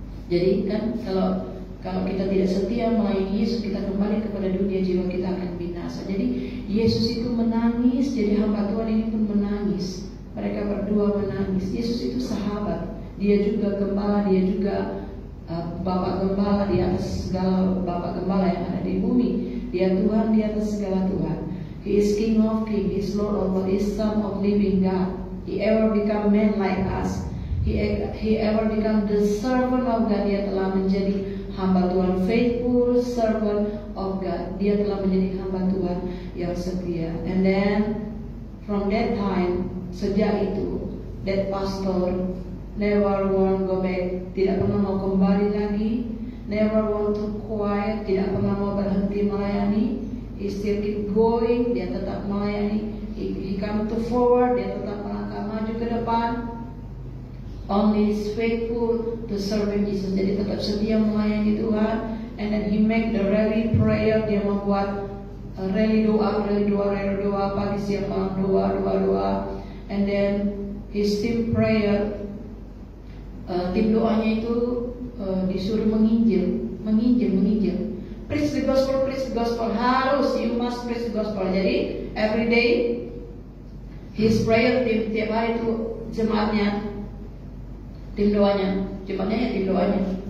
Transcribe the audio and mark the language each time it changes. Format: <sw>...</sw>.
<id>Jadi kan kalau kita tidak setia melayani Yesus, kita kembali kepada dunia, jiwa kita akan binasa. Jadi Yesus itu menangis, jadi hamba Tuhan ini pun menangis. Mereka berdua menangis. Yesus itu sahabat, dia juga gembala, dia juga Bapak Gembala di atas segala Bapak Gembala yang ada di bumi. Dia Tuhan di atas segala Tuhan.</id> <en>He is King of Kings, He is Lord of Lords, He is Son of Living God. He ever become man like us. He ever become the servant of God.</en> <id>Dia telah menjadi hamba Tuhan,</id> <en>faithful servant of God.</en> <id>Dia telah menjadi hamba Tuhan yang setia.</id> <en>And then from that time,</en> <id>sejak itu,</id> <en>that pastor never want go back,</en> <id>tidak pernah mau kembali lagi,</id> <en>never want to quiet,</en> <id>tidak pernah mau berhenti melayani.</id> <en>He still keep going,</en> <id>dia tetap melayani.</id> <en>He come to forward,</en> <id>dia tetap melangkah maju ke depan.</id> <en>Only is faithful to serving Jesus.</en> <id>Jadi tetap setia melayani Tuhan.</id> <en>And then he make the rally prayer.</en> <id>Dia membuat rally doa pagi siang malam doa.</id> <en>And then his team prayer.</en> <id>Tim doanya itu disuruh menginjil.</id> <en>Preach the gospel. Harus, you must preach the gospel. Jadi every day His prayer team</en> <id>tiap hari itu jemaatnya, tim doanya, jemaatnya ya tim doanya.</id>